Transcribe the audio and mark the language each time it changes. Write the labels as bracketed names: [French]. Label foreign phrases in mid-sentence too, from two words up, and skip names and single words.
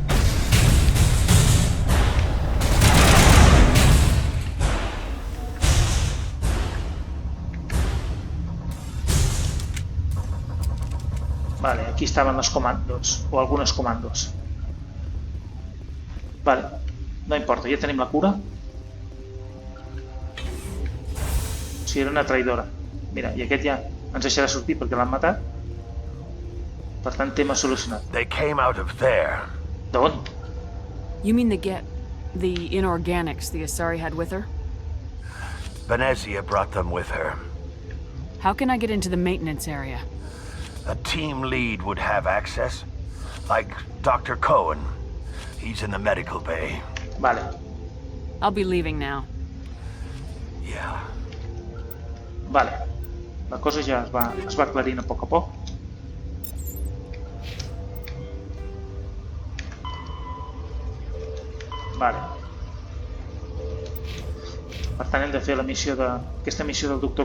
[Catalan] Vale, aquí estaven els comandos, o algunes comandos. Vale, no importa, ja tenim la cura. O sigui, era una traïdora. Mira, i aquest ja ens deixarà sortir perquè l'han matat. Per tant, tema solucionat. [English] They came out of there. D'on? You mean the inorganics the Assari had with her? Venezia brought them with her. How can I get into the maintenance area? A team lead would have access, like Dr. Cohen. He's in the medical bay. Vale. I'll be leaving now. Yeah. [Catalan] Vale. La cosa ja es va aclarint a poc. Vale. Per tant, hem de fer aquesta missió del Dr.